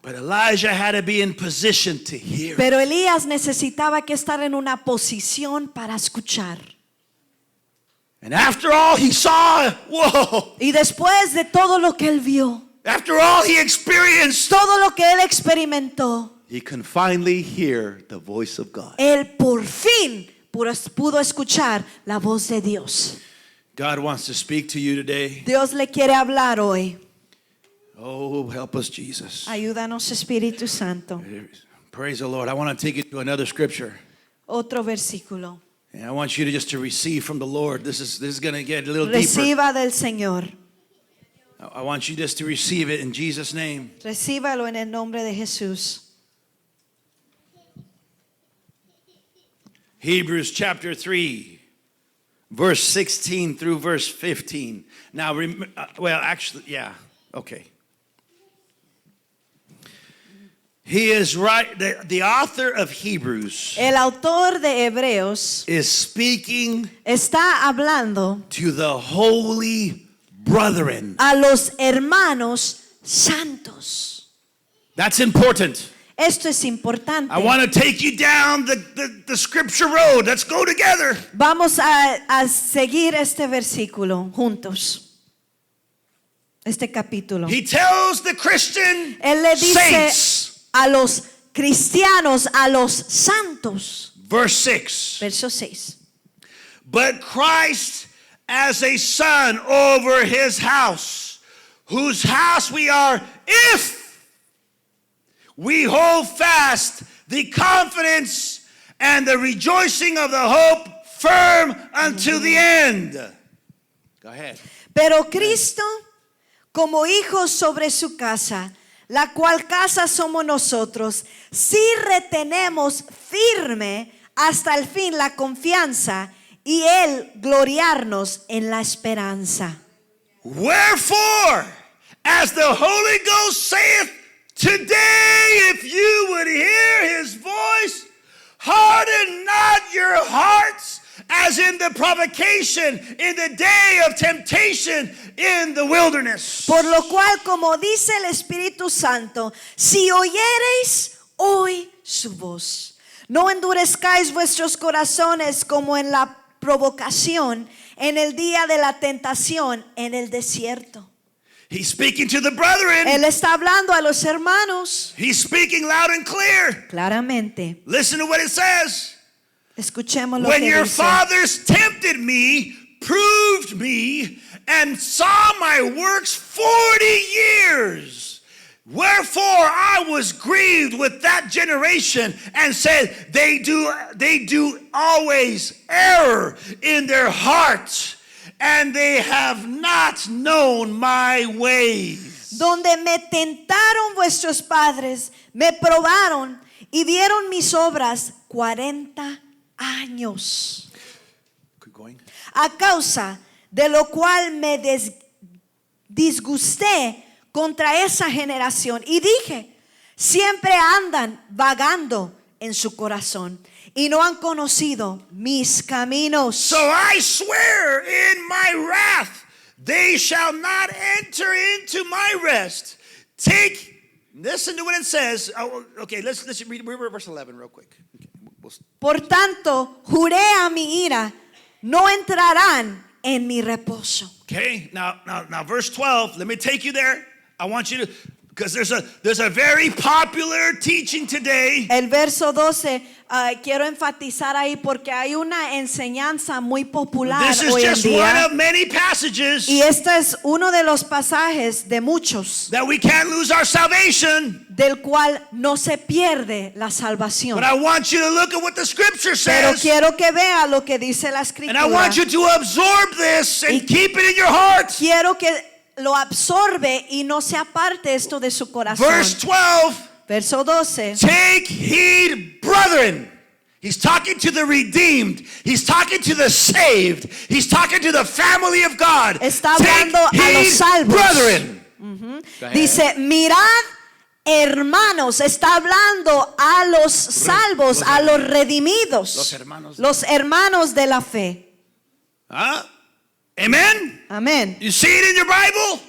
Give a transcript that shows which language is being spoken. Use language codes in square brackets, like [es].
[en] But Elijah had to be in position to hear. [es] Pero Elías necesitaba que estar en una posición para escuchar. [en] And after all he saw, whoa. [es] Y después de todo lo que él vio, [en] After all he experienced, [es] todo lo que él experimentó, [en] He can finally hear the voice of God. [es] él por fin pudo escuchar la voz de Dios. [en] God wants to speak to you today. [es] Dios le quiere hablar hoy. [en] Oh, help us, Jesus. [es] Ayúdanos, Espíritu Santo. [en] Praise the Lord. I want to take you to another scripture. [es] Otro versículo. [en] And I want you to just to receive from the Lord. This is going to get a little deeper. [es] Reciba del Señor. [en] I want you just to receive it in Jesus' name. [es] Recíbalo en el nombre de Jesús. [en] Hebrews chapter 3, verse 16 through verse 15. Now, okay. He is right. The author of Hebrews [es] El autor de Hebreos [en] is speaking [es] está hablando [en] to the holy brethren. [es] a los hermanos santos. [en] That's important. [es] Esto es importante. [en] I want to take you down the scripture road. Let's go together. [es] Vamos a seguir este versículo juntos. Este capítulo. [en] He tells the Christian [es] Él le dice [en] saints, [es] a los cristianos, a los santos. [en] verse 6. [es] Verso 6. [en] But Christ as a son over his house, whose house we are if we hold fast the confidence and the rejoicing of the hope firm unto the end. Go ahead. [es] Pero Cristo, como hijos sobre su casa, la cual casa somos nosotros, si retenemos firme hasta el fin la confianza y el gloriarnos en la esperanza. [en] Wherefore, as the Holy Ghost saith, today if you would hear his voice, harden not your hearts as in the provocation in the day of temptation in the wilderness. [es] Por lo cual, como dice el Espíritu Santo, si oyereis hoy su voz, no endurezcáis vuestros corazones como en la provocación en el día de la tentación en el desierto. [en] He's speaking to the brethren. [es] Él está hablando a los hermanos [en] He's speaking loud and clear. [es] claramente. [en] Listen to what it says. [es] Escuchemos lo [en] When [es] que [en] your [es] dice. [en] fathers tempted me, proved me, and saw my works 40 years. Wherefore I was grieved with that generation and said, they do always err in their hearts, and they have not known my ways. [es] Donde me tentaron vuestros padres, me probaron y vieron mis obras 40 años. [en] Keep going. [es] A causa de lo cual me disgusté contra esa generación y dije, siempre andan vagando en su corazón y no han conocido mis caminos. [en] So I swear in my wrath, they shall not enter into my rest. Listen to what it says. Okay, let's read verse 11 real quick. Okay, [es] Por tanto, juré a mi ira, no entrarán en mi reposo. [en] Okay, now verse 12, let me take you there. I want you to, because there's a very popular teaching today. [es] El verso 12, quiero enfatizar ahí porque hay una enseñanza muy popular [en] This is [es] hoy en [en] just one [es] día. [en] of many passages [es] Y este es uno de los pasajes de muchos [en] that we can't lose our salvation. [es] del cual no se pierde la salvación. [en] But I want you to look at what the scripture [es] Pero [en] says. [es] quiero que vea lo que dice la [en] And I want [es] escritura. [en] you to absorb this and [es] Y- [en] keep it in your heart. [es] Quiero que lo absorbe y no se aparte esto de su corazón. [en] Verse 12. [es] Verso 12. [en] Take heed, brethren. He's talking to the redeemed. He's talking to the saved. He's talking to the family of God. [es] Está [en] Take [es] hablando a los [en] heed, [es] salvos. [en] brethren. [es] Dice, mirad, hermanos, está hablando a los salvos, a los redimidos, Los hermanos de la fe. [en] Huh? Amen? [es] Amén. [en] You see it in your Bible?